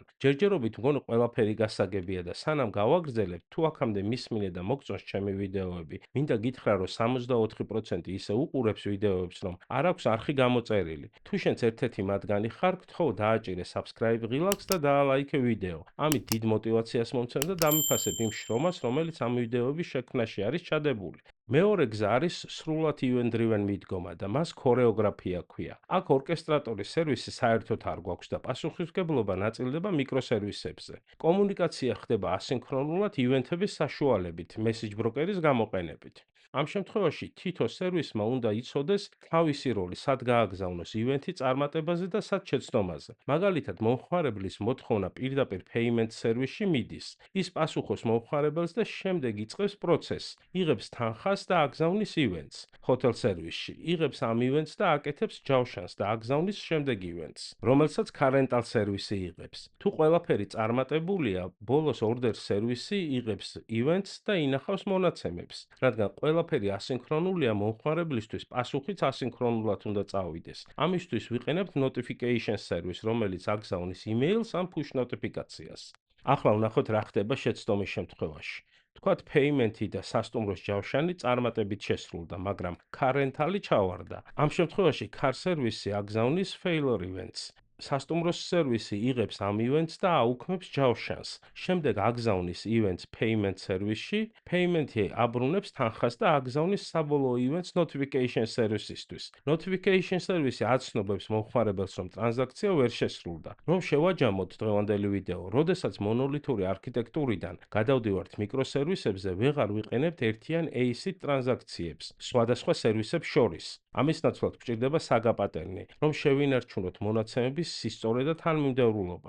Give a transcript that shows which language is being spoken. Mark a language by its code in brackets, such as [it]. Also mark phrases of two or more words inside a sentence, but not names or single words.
[ka] ჯერჯერობით მგონი ყველაფერი გასაგებია და სანამ გავაგრძელებთ, თუ აქამდე მისმინე და მოგწონს ჩემი ვიდეოები, მინდა გითხრა, რომ 64% ისე უყურებს ვიდეოებს, რომ არ აქვს არხი გამოწერილი. თუ შენც ერთ-ერთი მათგანი ხარ, გთხოვ დააჭირე subscribe ღილაკს და დაალაიქე ვიდეო. ამით დიდ მოტივაციას მომცემ და დამიფასებ იმ შრომას, რომელიც ამ ვიდეოების შექმნაში არის ჩადებული. მეორე გზა არის სრულად event-driven მიდგომა და მას ქორეოგრაფია ჰქვია. აქ ორკესტრატორის სერვისი საერთოდ არ გვაქვს და პასუხისმგებლობა ნაწილდება მიკროსერვისებზე. კომუნიკაცია ხდება ასინქრონულად ივენთების საშუალებით, [en] message broker-ის [ka] გამოყენებით. ამ შემთხვევაში თითო სერვისმა უნდა იცოდეს თავისი როლი, სად გააგზავნოს ივენთი წარმატებაზე და სად შეცდომაზე. მაგალითად, მომხმარებლის მოთხოვნა პირდაპირ payment სერვისში მიდის. ის პასუხობს მომხმარებელს და შემდეგ იწყებს პროცესს, იღებს თანხას და აგზავნის ივენთს. ჰოთელ სერვისში იღებს ამ ივენთს და აკეთებს ჯავშანს და აგზავნის შემდეგ ივენთს, რომელსაც [en] car rental [ka] სერვისი იღებს. თუ ყველაფერი წარმატებულია, ბოლოს order სერვისი იღებს ივენთს და ინახავს მონაცემებს. რადგან ყველაფერი ასინქრონულია, მომხმარებლისთვის პასუხიც ასინქრონულად უნდა წავიდეს. ამისთვის ვიყენებთ [en] notification service, [ka] რომელიც აგზავნის email-ს ან [en] push notifications. [ka] ახლა ვნახოთ რა ხდება შეცდომის შემთხვევაში. თქვათ payment-ი და სასტუმროს ჯავშანი წარმატებით შესრულდა, მაგრამ [en] car rental-ი [ka] ჩავარდა. ამ შემთხვევაში [en] car service-ი [ka] აგზავნის [en] failure events. [ka] სასტუმროს სერვისი იღებს ამ ივენთს და აუქმებს ჯავშანს. შემდეგ აგზავნის ივენთს payment სერვისში, payment-ი აბრუნებს თანხას და აგზავნის საბოლოო ივენთს [en] notification service-ისთვის. notification service-ი [ka] აცნობებს მომხმარებელს, რომ ტრანზაქცია ვერ შესრულდა. რომ შევაჯამოთ დღევანდელი ვიდეო, როდესაც მონოლითური არქიტექტურიდან გადავდივართ მიკროსერვისებზე, ვეღარ ვიყენებთ ერთიან ACID ტრანზაქციებს სხვადასხვა სერვისებს შორის. ამის ნაცვლად გვჭირდება SAGA პატერნი, რომ შევინარჩუნოთ მონაცემების სისწორე და თანმიმდევრულობა.